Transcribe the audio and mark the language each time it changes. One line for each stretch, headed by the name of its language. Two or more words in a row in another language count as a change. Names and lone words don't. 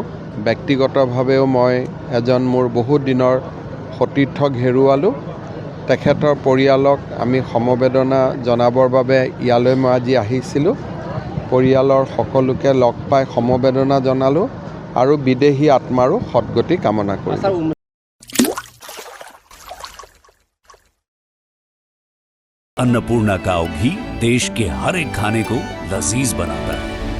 Assamese: ব্যক্তিগতভাৱেও মই এজন মোৰ বহুত দিনৰ সতীৰ্থক হেৰুৱালোঁ। তেখেতৰ পৰিয়ালক আমি সমবেদনা জনাবৰ বাবে ইয়ালৈ মই আজি আহিছিলোঁ। পৰিয়ালৰ সকলোকে লগ পাই সমবেদনা জনালোঁ আৰু বিদেহী আত্মাৰো সদ্গতি কামনা কৰিলোঁ।
Hindi: अन्नपूर्णा काव घी देश के हर एक खाने को लजीज बनाता है।